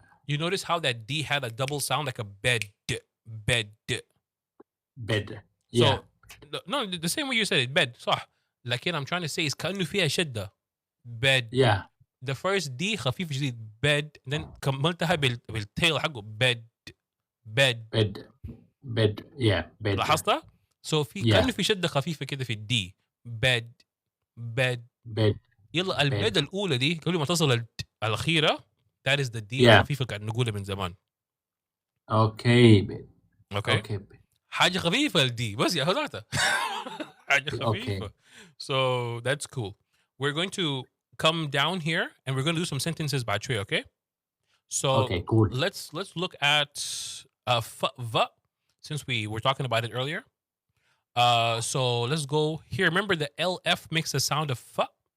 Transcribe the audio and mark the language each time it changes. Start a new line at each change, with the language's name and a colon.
English: You notice how that D had a double sound like a bed, bed. Bed. So Yeah. no, the same way you said it, bed.
Arabic: صح. لكن
English: I'm trying to say is
Arabic: كأنه فيها شدة.
English: Bed. Yeah. The first D
Arabic: خفيف جديد
English: bed, then
Arabic: كملتها بالtail حقه
English: bed, bed. Bed. Bed. Yeah. Bed.
Arabic: لاحظتها؟
English: So
Arabic: في
English: Yeah.
Arabic: كأنه في شدة خفيفة كده في الدي.
English: bed, bed. Bed.
Arabic: يلا البيد الأولى دي قبل ما تصل الأخيرة
English: that is the D Yeah.
Arabic: الخفيفة كأن نقولها من زمان.
English: Okay. Bed. Okay. Okay. Bed.
Arabic: حاجة خفيفة الدي بس يا هذاته. حاجة خفيفة.
English: Okay. So that's cool. We're going to come down here and we're going to do some sentences
Arabic: بعد شوي,
English: okay? So Okay. Cool. let's look at v, since we were talking about it earlier. So let's go here. Remember the LF makes the sound of f?